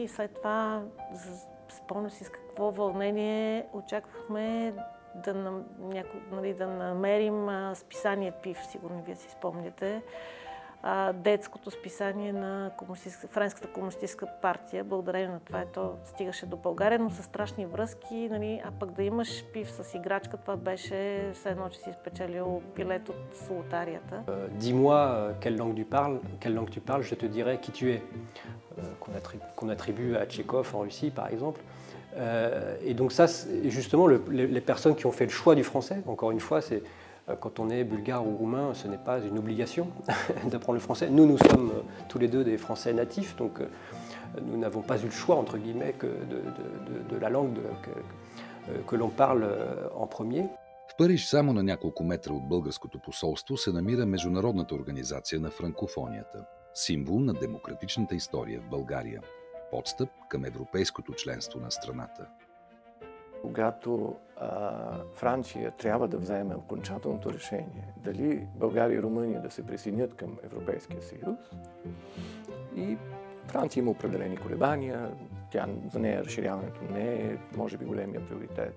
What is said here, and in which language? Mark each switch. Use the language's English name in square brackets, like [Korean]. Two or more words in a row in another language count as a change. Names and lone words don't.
[Bulgarian] И след това спомням си с какво вълнение очаквахме да намерим списание ПИВ, сигурно вие си спомняте, детското списание на Френската комунистическа партия. Благодарение на това то стигаше до България, но с страшни връзки, а пък да имаш ПИВ с играчка, това беше все едно, че си спечелил билет от лотарията. [French] Dis-moi quelle langue tu parles, je te dirai qui tu es, qu'on attribue à Tchekhov en Russie par exemple. Et donc ça, justement, les personnes qui ont fait le choix du français, encore une fois, c'est quand on est bulgare ou roumain, ce n'est pas une obligation d'apprendre le français. Nous sommes tous les deux des Français natifs, donc nous n'avons pas eu le choix, entre guillemets, de la langue que l'on parle en premier. [Bulgarian] В Париж, само на няколко метра от българското посолство, се намира Международната организация на франкофонията, символ на демократичната история в България. Подстъп към европейското членство на страната. Когато Франция трябва да вземе окончателното решение дали България и Румъния да се присъединят към Европейския съюз, и Франция има определени колебания, за нея разширяването не е, може би, големия приоритет.